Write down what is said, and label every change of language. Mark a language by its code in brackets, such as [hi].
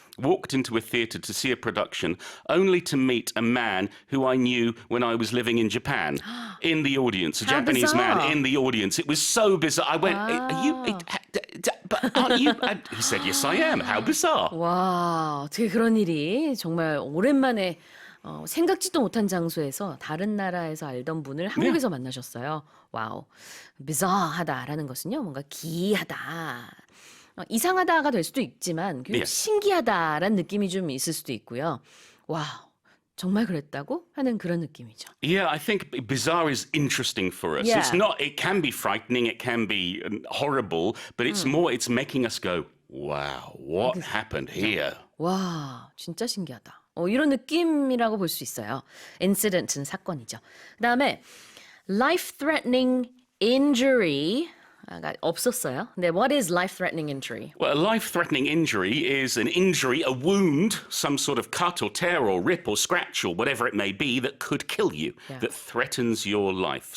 [en] Walked into a theatre to see a production, only to meet a man who I knew when I was living in Japan, in the audience, a How Japanese bizarre. man in the audience. It was so bizarre. I went, "Are you? Aren't you?" He said, "Yes, I am." How bizarre! [ko] 와, 어떻게 그런 일이 정말 오랜만에 생각지도 못한 장소에서 다른 나라에서 알던 분을 한국에서 만나셨어요. 와우, bizarre하다라는 것은요, 뭔가 기이하다. 이상하다가 될 수도 있지만 신기하다라는 느낌이 좀 있을 수도 있고요. 와, 정말 그랬다고 하는 그런 느낌이죠. [en] Yeah, I think bizarre is interesting for us. Yeah. It's not. It can be frightening. It can be horrible. But it's more. It's making us go, "Wow, what happened here?" [ko] 와, 진짜 신기하다. 이런 느낌이라고 볼 수 있어요. incident는 사건이죠. 그다음에 life-threatening injury. 없었어요. 근데 [en] what is life-threatening injury? Well, a life-threatening injury is an injury, a wound, some sort of cut or tear or rip or scratch or whatever it may be that could kill you, that threatens your life.